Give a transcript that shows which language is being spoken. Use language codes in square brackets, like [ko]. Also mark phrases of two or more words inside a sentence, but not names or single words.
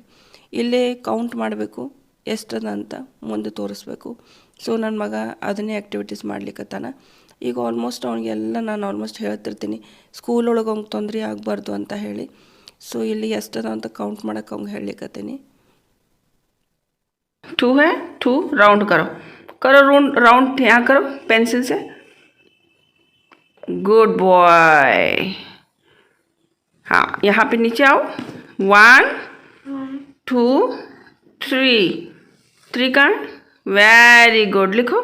[kn] ಇಲ್ಲೇ ಕೌಂಟ್ ಮಾಡಬೇಕು ಎಷ್ಟದ ಅಂತ ಮುಂದೆ ತೋರಿಸ್ಬೇಕು. ಸೊ ನನ್ನ ಮಗ ಅದನ್ನೇ ಆ್ಯಕ್ಟಿವಿಟೀಸ್ ಮಾಡ್ಲಿಕ್ಕತ್ತಾನ. ಈಗ ಆಲ್ಮೋಸ್ಟ್ ಅವನಿಗೆಲ್ಲ ನಾನು ಆಲ್ಮೋಸ್ಟ್ ಹೇಳ್ತಿರ್ತೀನಿ, ಸ್ಕೂಲೊಳಗೆ ಅವ್ನಿಗೆ ತೊಂದರೆ ಆಗಬಾರ್ದು ಅಂತ ಹೇಳಿ. ಸೊ ಇಲ್ಲಿ ಎಷ್ಟದ ಅಂತ ಕೌಂಟ್ ಮಾಡೋಕೆ ಅವ್ನಿಗೆ ಹೇಳಲಿಕ್ಕತ್ತೀನಿ. [hi] 2 है, 2 राउंड करो राउंड यहाँ करो पेंसिल से. [en] good boy. [hi] हाँ, यहाँ पे नीचे आओ. 1 2 3 का [en] very good [hi] लिखो.